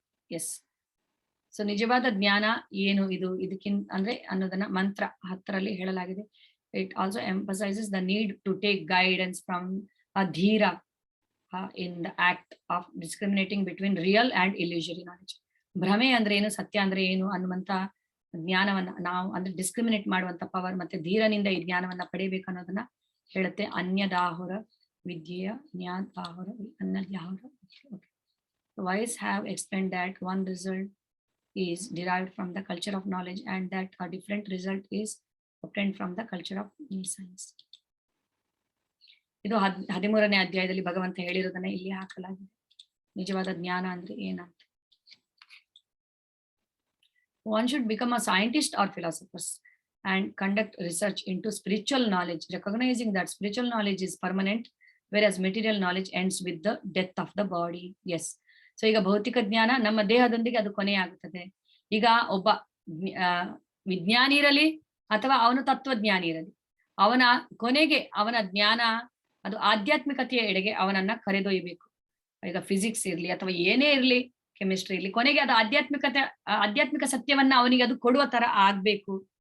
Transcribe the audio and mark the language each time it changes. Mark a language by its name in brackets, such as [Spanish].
[Kannada] S. So ನಿಜವಾದ ಜ್ಞಾನ ಏನು, ಇದು ಇದಕ್ಕಿಂತ ಅಂದ್ರೆ ಅನ್ನೋದನ್ನ ಮಂತ್ರ 10ರಲ್ಲಿ ಹೇಳಲಾಗಿದೆ. [English] It also emphasizes the need to take guidance from a dhira in the act of discriminating between real and illusory knowledge. [Kannada] ಭ್ರಮೆ ಅಂದ್ರೆ ಏನು, ಸತ್ಯ ಅಂದ್ರೆ ಏನು ಅನ್ನುವಂತ ಜ್ಞಾನವನ್ನ ನಾವು ಅಂದ್ರೆ ಡಿಸ್ಕ್ರಿಮಿನೇಟ್ ಮಾಡುವಂತ ಪವರ್ ಮತ್ತೆ ಧೀರನಿಂದ ಈ ಜ್ಞಾನವನ್ನ ಪಡೆಯಬೇಕು ಅನ್ನೋದನ್ನ ಹೇಳುತ್ತೆ. [Sanskrit] ಅನ್ಯದಾಹುರ ವಿದ್ಯೆಯ ಜ್ಞಾತಾಹುರ ಅನ್ಯದಾಹುರ. [English] Wise have explained that one result is derived from the culture of knowledge and that a different result is obtained from the culture of science. [Kannada] ಇದು 13ನೇ ಅಧ್ಯಾಯದಲ್ಲಿ ಭಗವಂತ ಹೇಳಿರೋದನ್ನ ಇಲ್ಲಿ ಹಾಕಲಾಗಿದೆ. ನಿಜವಾದ ಜ್ಞಾನ ಅಂದ್ರೆ ಏನಂತ. [English] One should become a scientist or philosophers and conduct research into spiritual knowledge, recognizing that spiritual knowledge is permanent, whereas material knowledge ends with the death of the body. Yes. [Kannada] So ಈಗ ಭೌತಿಕ ಜ್ಞಾನ ನಮ್ಮ ದೇಹದೊಂದಿಗೆ ಅದು ಕೊನೆಯಾಗುತ್ತದೆ. ಈಗ ಒಬ್ಬ ವಿಜ್ಞಾನಿ ಇರಲಿ ಅಥವಾ ಅವನು ತತ್ವಜ್ಞಾನಿ ಇರಲಿ, ಅವನ ಕೊನೆಗೆ ಅವನ ಜ್ಞಾನ ಅದು ಆಧ್ಯಾತ್ಮಿಕತೆಯ ಎಡೆಗೆ ಅವನನ್ನ ಕರೆದೊಯ್ಯಬೇಕು. ಈಗ ಫಿಸಿಕ್ಸ್ ಇರ್ಲಿ ಅಥವಾ ಏನೇ ಇರ್ಲಿ, ಕೆಮಿಸ್ಟ್ರಿ ಇರ್ಲಿ, ಕೊನೆಗೆ ಅದು ಆಧ್ಯಾತ್ಮಿಕ ಸತ್ಯವನ್ನ ಅವನಿಗೆ ಅದು ಕೊಡುವ ತರ ಆಗ್ಬೇಕು.